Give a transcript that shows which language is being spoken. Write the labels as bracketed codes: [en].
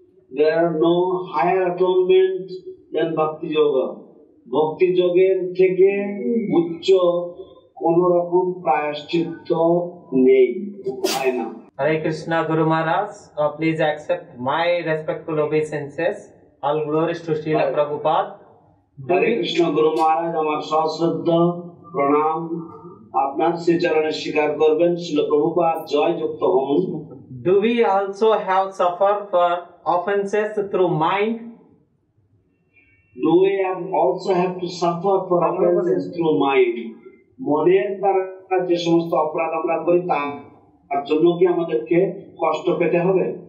[en] There are no higher atonement than Bhakti Yoga. [bn] ভক্তি যোগের থেকে উচ্চ কোন রকম প্রায়শ্চিত্ত নেই, হয় না। [en] Hare Krishna, Guru Maharaj. Please accept my respectful obeisances. All glories to Srila Prabhupada. [bn] Hare Krishna, Guru Maharaj, আমার সশ্রদ্ধা প্রণাম আপনার শ্রীচরণে স্বীকার করবেন। শ্রীল প্রভুপাদ জয় যুক্ত হন। [en] Do we also have suffered for offenses through mind? Do we also have to suffer for offenses through mind? [bn] মনের দ্বারা যে সমস্ত অপরাধ আমরা করি তার জন্য কি আমাদেরকে কষ্ট পেতে হবে?